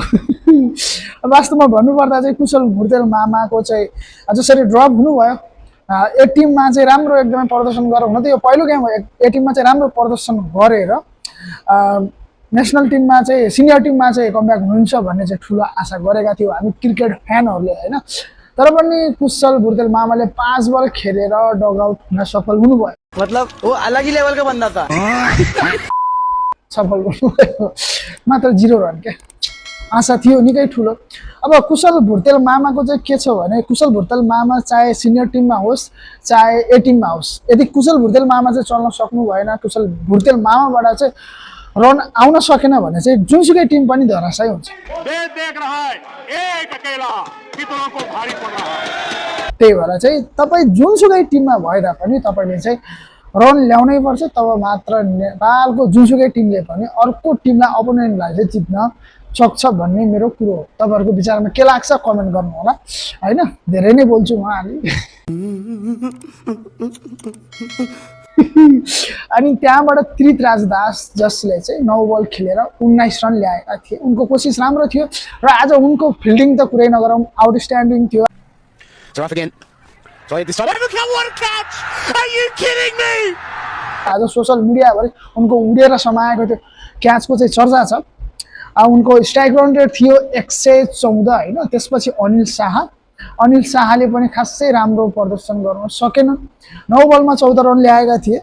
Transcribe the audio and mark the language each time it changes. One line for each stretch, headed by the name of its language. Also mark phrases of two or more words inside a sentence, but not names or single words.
Nepali: वास्तवमा भन्नुपर्दा चाहिँ कुशल बुर्तेल मामाको चाहिँ जसरी ड्रप हुनुभयो, ए टिममा चाहिँ राम्रो एकदमै प्रदर्शन गरेर हुन त यो पहिलो गेम हो, ए टिममा चाहिँ राम्रो प्रदर्शन गरेर
English: national team
Nepali: चाहिँ
English: senior team
Nepali: चाहिँ कमब्याक हुन्छ भन्ने चाहिँ ठुलो आशा गरेका थियौँ हामी
English: cricket fans
Nepali: हैन। तर पनि कुशल बुर्तेल मामाले 5 बल खेलेर
English: dug out
Nepali: हुन सफल हुनुभयो।
Hindi: मतलब वो अलग ही लेवल का बंदा था।
Nepali: सफल हुनुभयो, मात्र 0 रन के आशा थियो निकै ठुलो। अब कुशल बुर्तेल मामाको चाहिँ के छ भने कुशल बुर्तेल मामा चाहे
English: senior team
Nepali: होस् चाहे ए टिममा होस्, यदि कुशल बुर्तेल मामा चाहिँ चल्न सक्नु भएन, कुशल बुर्तेल मामाबाट चाहिँ रन आउन सकेन भने चाहिँ जुनसुकै टिम पनि धराशायी हुन्छ।
Hindi: देख रहा है एक अकेला कितनों को भारी पड़ रहा है।
Nepali: त्यही भएर चाहिँ तपाई जुनसुकै टिममा भएदा पनि तपाईले चाहिँ रन ल्याउनै पर्छ, तब मात्र नेपालको जुनसुकै टिमले पनि अर्को टिमलाई अपोनेन्टलाई चाहिँ जित्न सक्छ भन्ने मेरो कुरो हो। तपाईहरुको विचारमा के लाग्छ कमेन्ट गर्नु होला हैन। धेरै नै बोल्छु म अलि। अनि त्यहाँबाट त्रितराज दास जसले चाहिँ 9 बल खेलेर 19 रन ल्याएका थिए। उनको कोसिस राम्रो थियो र आज उनको फिल्डिङ त कुरै नगरौँ आउटस्ट्यान्डिङ थियो।
English: They're off again. Try it this time. What a catch! Are you kidding me?
Nepali: आज
English: social media
Nepali: उनको उडेर समाएको थियो क्याचको चाहिँ चर्चा छ। उनको
English: strike run rate
Nepali: थियो 114 हैन। त्यसपछि अनिल शाहले पनि खासै राम्रो प्रदर्शन गर्न सकेन। 9 बलमा 14 रन ल्याएका थिए।